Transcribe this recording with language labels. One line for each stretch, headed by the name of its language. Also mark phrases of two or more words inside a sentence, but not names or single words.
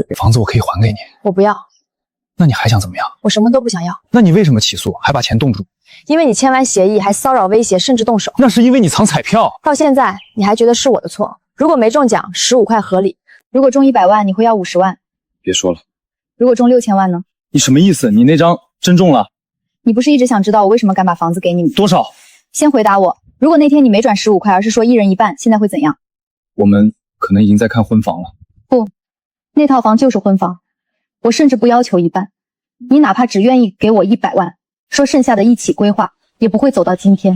Chinese: 房子我可以還給你。我不要。那你還想怎麼樣？我什麼都不想要。那你為什麼起訴，還把錢凍住？因為你簽完協議還騷擾威脅，甚至動手。那是因為你藏彩票。到現在你還覺得是我的錯？如果沒中獎，15塊合理；如果中100萬，你會要50萬。別說了。如果中6000萬呢？你什麼意思？你那張真中了？你不是一直想知道我為什麼敢把房子給你嗎？多少？先回答我，如果那天你沒轉15塊，而是說一人一半，現在會怎樣？我們可能已經在看婚房了。不，那套房就是婚房，我甚至不要求一半，你哪怕只願意給我100萬，說剩下的一起規劃，也不會走到今天。